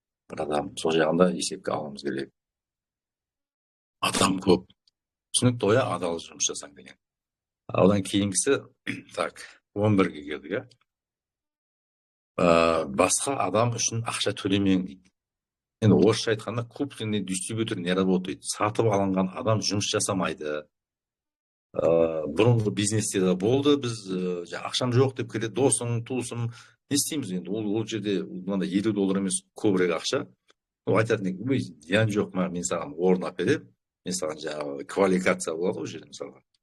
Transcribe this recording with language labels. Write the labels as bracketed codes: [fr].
[kk] Бір адам сол жағында есепке алуымыз керек. Адам көп. Түсінікті ғой, адал жұмыс жасаң деген. Одан кейінгісі, 11-ге келдік. Басқа адам үшін ақша төлемең дейді. Енді орысша айтқанда, [ru] купленный дистрибьютор не работает. [kk] Сатып алынған адам жұмыс жасамайды. Бұрынғы бизнесте де болды, біз ақшам жоқ деп келеді, досым, туысым, не істейміз енді? Ол жерде мынандай $50 емес, көбірек ақша. Ол айтатын, зиян жоқ ма, мен саған орын әперемін, мен саған жаңағы квалификация болады ғой жерде мысалға.